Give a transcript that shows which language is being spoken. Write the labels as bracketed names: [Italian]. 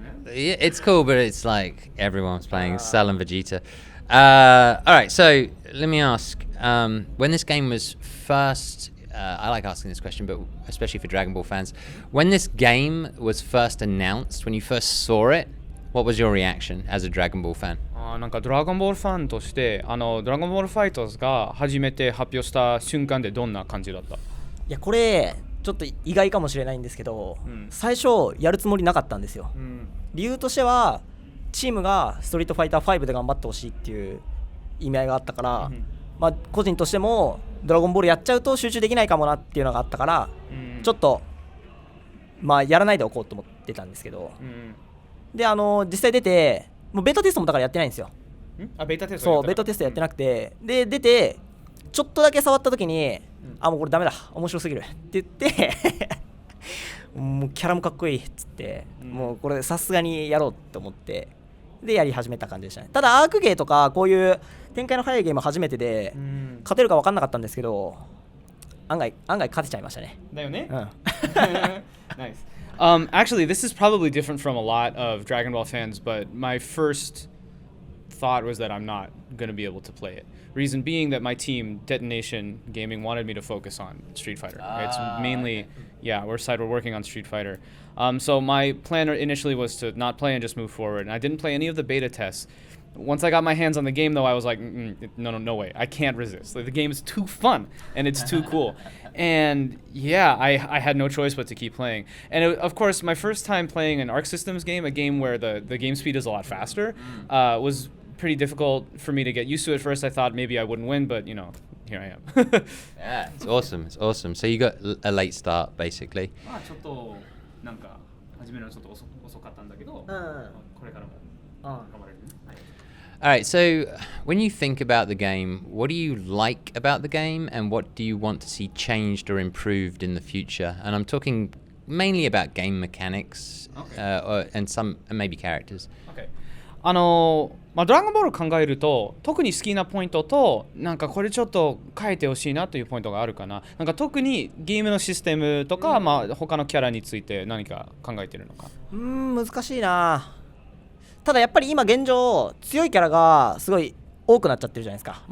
[English] Yeah, it's cool, but it's like everyone's playing Cell and Vegeta. All right, so let me ask. When this game was first, I like asking this question, but especially for Dragon Ball fans, when this game was first announced, when you first saw it, what was your reaction as a Dragon Ball fan? [Japanese] なんかドラゴンボールファンとしてドラゴンボールファイターズが初めて発表した瞬間でどんな感じだった？いやこれちょっと意外かもしれないんですけど、最初やるつもりなかったんですよ。理由としてはチームがストリートファイター5で頑張ってほしいっていう意味合いがあったから、まあ個人としてもドラゴンボールやっちゃうと集中できないかもなっていうのがあったから、ちょっとまあやらないでおこうと思ってたんですけど、で実際出てもうベータテストもだからやってないんですよ。ベータテストそうベータテストやってなくて、で出てちょっとだけ触った時に、もうこれダメだ面白すぎるって言ってもうキャラもかっこいいっつって、もうこれさすがにやろうと思ってでやり始めた感じでしたね。ただアークゲーとかこういう展開の早いゲーム初めてで、勝てるか分かんなかったんですけど案外勝てちゃいましたね。だよね。Nice. [English] Actually, this is probably different from a lot of Dragon Ball fans, but my first thought was that I'm not going to be able to play it. Reason being that my team, Detonation Gaming, wanted me to focus on Street Fighter. It's mainly, we're working on Street Fighter. So my plan initially was to not play and just move forward. And I didn't play any of the beta tests. Once I got my hands on the game, though, I was like, no way. I can't resist. Like, the game is too fun, and it's too cool. And, yeah, I had no choice but to keep playing. And, of course, my first time playing an Arc Systems game, a game where the game speed is a lot faster, was pretty difficult for me to get used to. At first I thought maybe I wouldn't win, but here I am. Yeah, it's awesome. So you got a late start basically. [Japanese] ちょっとなんか始めるのちょっと遅かったんだけど、これからも頑張れるね。 [English] Alright, so when you think about the game, what do you like about the game and what do you want to see changed or improved in the future? And I'm talking mainly about game mechanics, and maybe characters. Okay. [Japanese] ドラゴンボール考えると特に好きなポイントとなんかこれちょっと変えてほしいなというポイントがあるかな。なんか特にゲームのシステムとか、他のキャラについて何か考えてるのか。難しいな。ただやっぱり今現状強いキャラがすごい多くなっちゃってるじゃないですか。